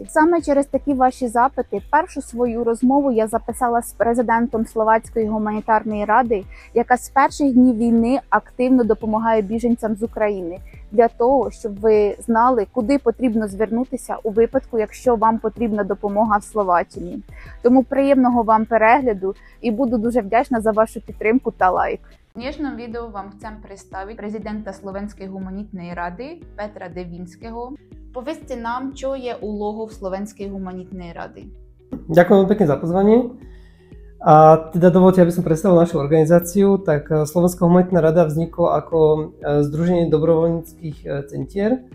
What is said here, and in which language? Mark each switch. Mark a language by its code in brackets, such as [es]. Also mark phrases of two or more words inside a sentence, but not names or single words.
[uk] Саме через такі ваші запити першу свою розмову я записала з президентом Словацької гуманітарної ради, яка з перших днів війни активно допомагає біженцям з України, для того, щоб ви знали, куди потрібно звернутися у випадку, якщо вам потрібна допомога в Словаччині. Тому приємного вам перегляду і буду дуже вдячна за вашу підтримку та лайк. [sk] V dnešnom videu vám chcem predstaviť prezidenta Slovenskej humanitnej rady Petra Devínského. Povedzte nám, čo je úlohou Slovenskej humanitnej rady. Ďakujem veľmi pekne za pozvanie. A teda dovolte, aby som predstavil našu organizáciu. Tak Slovenská humanitná rada vznikla ako združenie dobrovoľníckych centier.